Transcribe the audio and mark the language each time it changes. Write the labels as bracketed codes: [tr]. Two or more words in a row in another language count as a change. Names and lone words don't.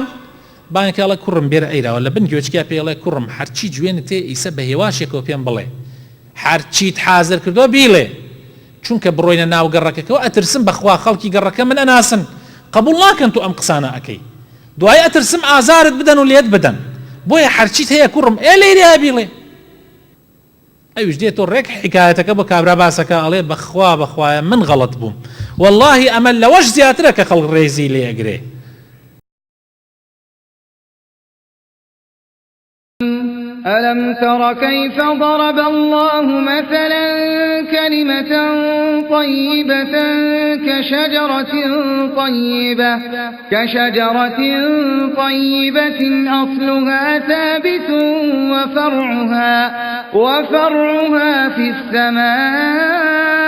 [ckb] بانگێکە ئەڵێ کوڕم بێرە ئەیراوە لە بن گوێچکیا پێڵێ کوڕم هەرچی جوێنت تێ ئیسە بە هێواشێکەوە پێم بڵێ، هەرچیت حازر کردووە بیڵێ، چونکە بڕۆینە ناو گەڕەکەکەەوە ئەترسم بەخوا خەڵکی گەڕەکە من ئەناسن، قبول ناکەن تو ئەم قسانە ئەەکەی، دوای ئەترسم ئازارت بدەن و لێت بدەن، بۆیە هەرچیت هەیە کوڕم لێریا بیڵێ. ئەویش دێتۆ ڕێک حکایەتەکە بۆ کابرا باسەکە ئەڵێ بەخوایە من غەڵەت بووم، واللهی ئەمە لەوەش زیاترە کە خەڵک ڕێزی لێ ئەگرێ. [ar] ألم تر كيف ضرب الله مثلا كلمة طيبة كشجرة طيبة أصلها ثابت وفرعها في السماء